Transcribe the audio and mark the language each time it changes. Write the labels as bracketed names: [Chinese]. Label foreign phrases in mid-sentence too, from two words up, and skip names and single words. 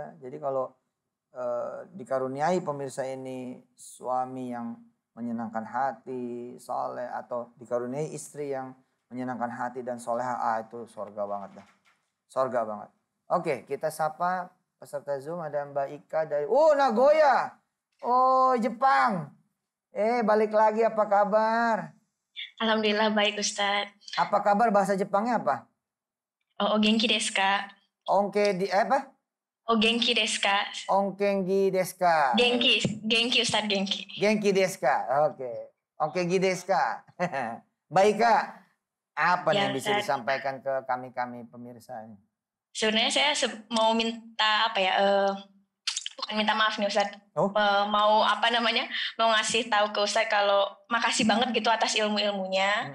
[Indonesian] Jadi kalau dikaruniai pemirsa ini suami yang menyenangkan hati, soleh, atau dikaruniai istri yang menyenangkan hati dan soleha, itu surga banget dah. Surga banget. Oke, kita sapa peserta Zoom, ada Mbak Ika dari Nagoya. Oh, Jepang. Balik lagi, apa kabar? Alhamdulillah baik Ustadz. Apa kabar, bahasa Jepangnya apa? [Japanese] お元気ですか? [Indonesian] Apa? [Japanese] お元気ですか? オンケンギですか? [Indonesian] Genki Ustadz, genki. [Japanese] 元気ですか? Oke. オンケンギですか? [Indonesian] Baik Kak. Apa nih Ya, yang bisa Ustadz. disampaikan ke kami pemirsa ini? Sebenarnya saya mau minta bukan minta maaf nih Ustadz. Oh. Mau ngasih tahu ke Ustadz kalau makasih banget gitu atas ilmu-ilmunya.